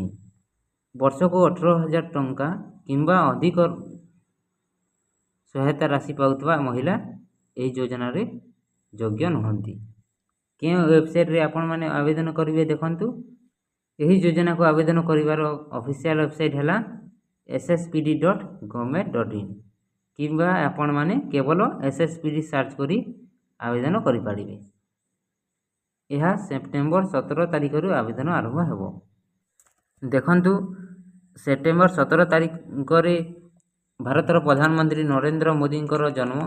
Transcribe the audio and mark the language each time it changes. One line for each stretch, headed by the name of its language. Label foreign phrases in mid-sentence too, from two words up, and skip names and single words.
Odia: ବର୍ଷକୁ 18,000 ଟଙ୍କା କିମ୍ବା ଅଧିକ ସହାୟତା ରାଶି ପାଉଥିବା ମହିଳା ଏହି ଯୋଜନା ରେ ଯୋଗ୍ୟ ନୁହଁନ୍ତି। କେଉଁ ୱେବସାଇଟ ରେ ଆପଣ ମାନେ ଆବେଦନ କରିବେ ଦେଖନ୍ତୁ। ଏହି ଯୋଜନା କୁ ଆବେଦନ କରିବାର
English: official website
Odia: ହେଲା sspd.government.in କିମ୍ବା ଆପଣ ମାନେ କେବଳ sspd ସର୍ଚ୍ଚ କରି ଆବେଦନ କରି ପାରିବେ। ଏହି ସେପ୍ଟେମ୍ବର 17 ତାରିଖ ରୁ ଆବେଦନ ଆରମ୍ଭ ହେବ। ଦେଖନ୍ତୁ ସେପ୍ଟେମ୍ବର 17 ତାରିଖ ରେ ଭାରତର ପ୍ରଧାନମନ୍ତ୍ରୀ ନରେନ୍ଦ୍ର ମୋଦୀ ଜନ୍ମ।